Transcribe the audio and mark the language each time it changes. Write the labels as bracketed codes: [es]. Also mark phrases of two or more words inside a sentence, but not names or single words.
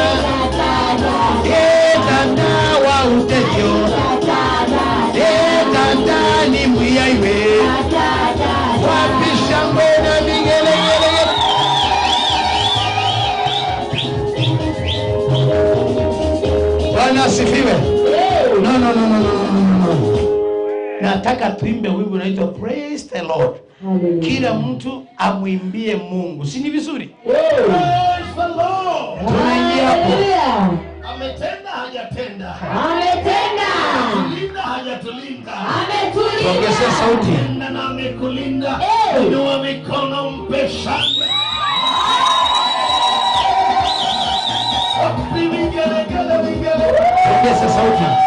[sw] Tata wa utejo. Tata ni mwiaiwe. Wapisha mbona vigelegele. Bwana asifiwe. No. Nataka tuimbe wimbo unaitwa [en] Praise the Lord. [sw] Kila mtu amwimbie Mungu. Si ni vizuri? [en] Praise the Lord. [sw] Tunaingia hapo. Ametenda hajatenda. Ametenda. Ametulinda hajatulinda. Ametulinda. Ongeza sauti. Ametenda na amekulinda. Inua mikono mpe shangwe. Ongeza sauti.